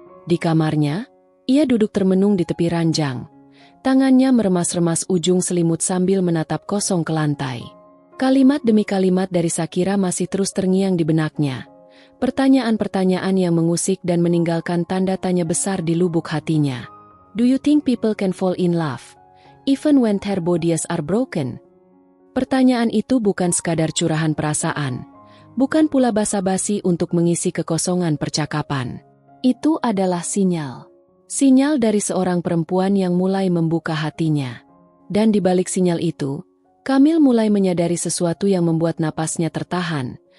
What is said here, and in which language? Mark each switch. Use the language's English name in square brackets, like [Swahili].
[Indonesian] Di kamarnya, ia duduk termenung di tepi ranjang. Tangannya meremas-remas ujung selimut sambil menatap kosong ke lantai. Kalimat demi kalimat dari Shakira masih terus terngiang di benaknya. Pertanyaan-pertanyaan yang mengusik dan meninggalkan tanda tanya besar di lubuk hatinya. [English] "Do you think people can fall in love, even when their bodies are broken?" [Indonesian] Pertanyaan itu bukan sekadar curahan perasaan, bukan pula basa-basi untuk mengisi kekosongan percakapan. Itu adalah sinyal. Sinyal dari seorang perempuan yang mulai membuka hatinya. Dan di balik sinyal itu, Kamil mulai menyadari sesuatu yang membuat napasnya tertahan.